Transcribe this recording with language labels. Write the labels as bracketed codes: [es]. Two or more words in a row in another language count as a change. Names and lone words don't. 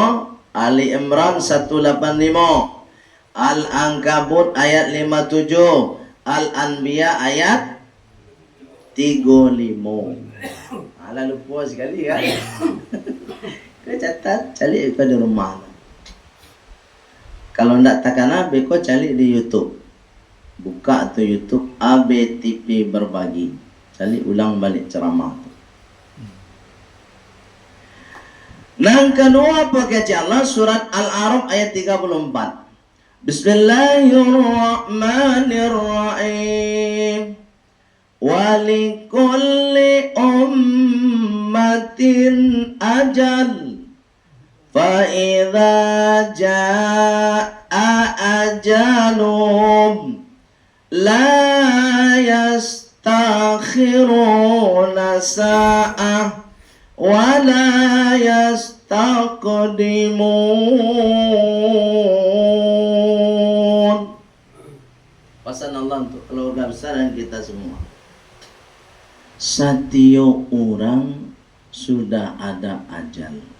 [id] Ali Imran 185, Al-Ankabut ayat 57, Al-Anbiya ayat 35. Alah lupa sekali kan? Kau catat, cari di rumah. [min] Kalau ndak takana, beko cari di YouTube. [id] Buka tu YouTube ABTV Berbagi. Cari ulang balik ceramah tu. Yang kedua apa kata Allah? Surat Al-A'raf ayat 34. [ar] بسم الله الرحمن الرحيم. ولكل أمة أجل. فإذا جاء أجلهم لا يستأخرون ساعة ولا يستقدمون. [id] Pesan Allah untuk keluarga besar dan kita semua. Setiap orang sudah ada ajal.